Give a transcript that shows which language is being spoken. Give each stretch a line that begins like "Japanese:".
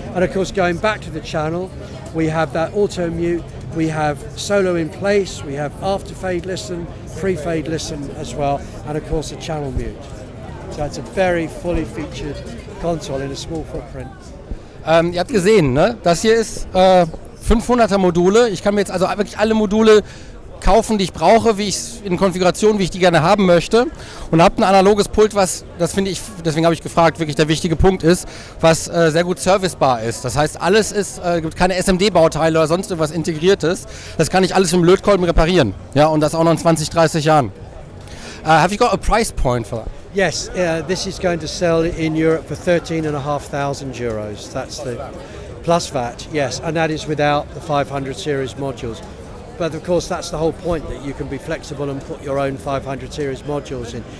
English: And of course, going back to the channel, we have that auto mute, we have solo in place, we have after fade listen, pre-fade listen as well, and of course a channel mute. So it's a very fully featured console in a small footprint.
German: Ihr habt gesehen, ne? Das hier ist 500er Module. Ich kann mir jetzt also wirklich alle Module kaufen, die ich brauche, wie ich in Konfigurationen, wie ich die gerne haben möchte, und habe ein analoges Pult, was, das finde ich, deswegen habe ich gefragt, wirklich der wichtige Punkt ist, was sehr gut servicebar ist. Das heißt, alles ist, gibt keine SMD-Bauteile oder sonst irgendwas Integriertes. Das kann ich alles im Lötkolben reparieren. Ja, und das auch noch in 20, 30 Jahren.
English: Have you got a price point for that? Yes, this is going to sell in Europe for 13,500 euros. That's the plus VAT, yes, and that is without the 500 series modules. But of course that's the whole point, that you can be flexible and put your own 500 series modules in.